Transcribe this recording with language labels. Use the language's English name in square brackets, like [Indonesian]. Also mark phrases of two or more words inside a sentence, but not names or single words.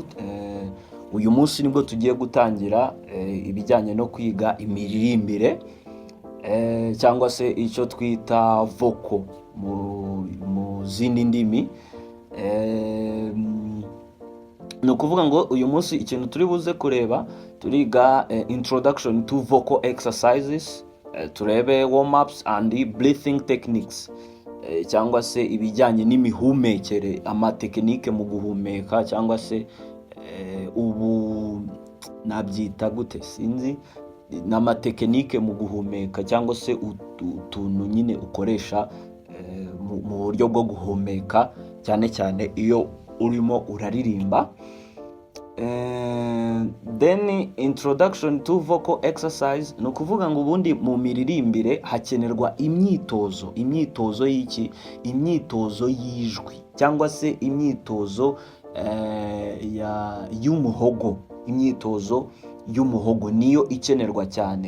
[Kinyarwanda] Uyu munsi nibwo tugiye gutangira ibijyanye no kwiga imiririmbire cyangwa se icyo twita vocal mu zindi ndimi. Ni ukuvuga ngo uyu munsi ikintu turi buze kureba, turiga [English] introduction to vocal exercises, turebe warm ups and breathing techniques, [Kinyarwanda] cyangwa se ibijyanye n'imihumekere, amatekinike mu guhumeka, cyangwa se ubu nabyita gute sinzi, n'amatekinike mu guhumeka, cyangwa se utuntu nyine ukoresha mu buryo bwo guhumeka, cyane cyane iyo urimo uraririmba. [English] Then introduction to vocal exercise, [Kinyarwanda] ni ukuvuga ngo ubundi mu miririmbire hakenerwa imyitozo y'iki? Imyitozo y'ijwi, cyangwa se imyitozo y'umuhogo. Imyitozo y'umuhogo niyo ikenerwa cyane.